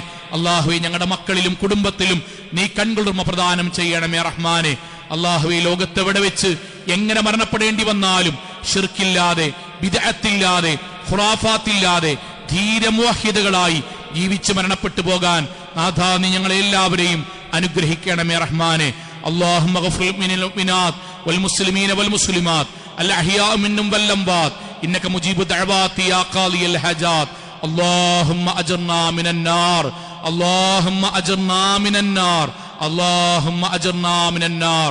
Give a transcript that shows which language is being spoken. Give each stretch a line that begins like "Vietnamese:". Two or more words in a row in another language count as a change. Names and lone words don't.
Malayalam: അള്ളാഹുവേ, ഞങ്ങളുടെ മക്കളിലും കുടുംബത്തിലും നീ കൺകുളിർമ പ്രദാനം ചെയ്യണമേ റഹ്മാനെ. അള്ളാഹുവേ, ലോകത്തെവിടെ വെച്ച് എങ്ങനെ മരണപ്പെടേണ്ടി വന്നാലും ശിർക്കില്ലാതെ, ബിദ്അത്തില്ലാതെ, ഖുറാഫാത്തില്ലാതെ ധീരമുവഹിദുകളായി ജീവിച്ച് മരണപ്പെട്ടു പോകാൻ നാഥ നീ ഞങ്ങളെ എല്ലാവരെയും അനുഗ്രഹിക്കണമേ റഹ്മാനെ.
Arabic: اللهم اغفر للمؤمنات والمسلمين والمسلمات الأحياء منهم والأموات إنك مجيب الدعوات يا قاضي الحاجات. اللهم أجرنا من النار، اللهم أجرنا من النار، اللهم أجرنا من النار.